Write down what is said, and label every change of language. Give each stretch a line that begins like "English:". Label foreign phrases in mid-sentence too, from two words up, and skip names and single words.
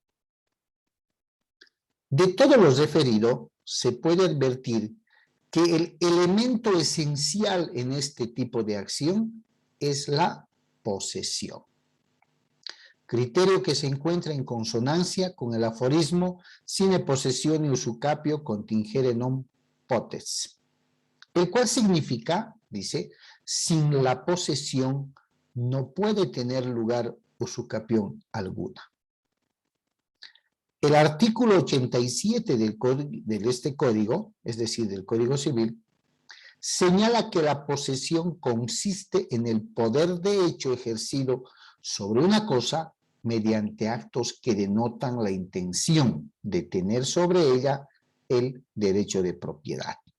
Spanish: De todo lo referido, se puede advertir que el elemento esencial en este tipo de acción es la posesión. Criterio que se encuentra en consonancia con el aforismo
Latin: sine possessione usucapio contingere non potest.
Spanish: el cual significa, dice, sin la posesión no puede tener lugar usucapión alguna. El artículo 87 de este código, es decir, del Código Civil, señala que la posesión consiste en el poder de hecho ejercido sobre una cosa mediante actos que denotan la intención de tener sobre ella el derecho de propiedad.